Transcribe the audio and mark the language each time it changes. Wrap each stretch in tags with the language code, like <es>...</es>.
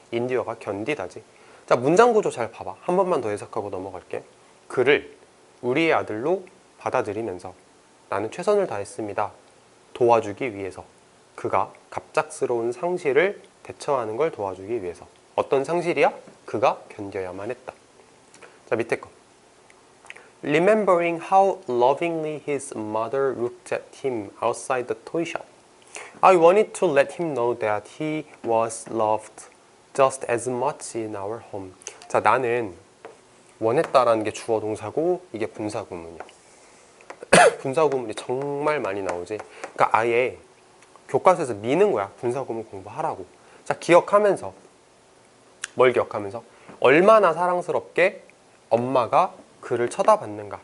<ko>인디어가 견디다지. 자, 문장 구조 잘 봐봐. 한 번만 더 해석하고 넘어갈게. 그를 우리의 아들로 받아들이면서 나는 최선을 다했습니다. 도와주기 위해서. 그가 갑작스러운 상실을 대처하는 걸 도와주기 위해서. 어떤 상실이야? 그가 견뎌야만 했다. 자, 밑에 거.</ko> <en>Remembering how lovingly his mother looked at him outside the toy shop. I wanted to let him know that he was loved just as much in our home.</en> <ko>자, 나는 원했다라는 게 주어 동사고 이게 분사구문이야. 분사구문이 정말 많이 나오지. 그러니까 아예 교과서에서 미는 거야. 분사구문 공부하라고. 자, 기억하면서. 뭘 기억하면서? 얼마나 사랑스럽게 엄마가 그를 쳐다봤는가.</ko>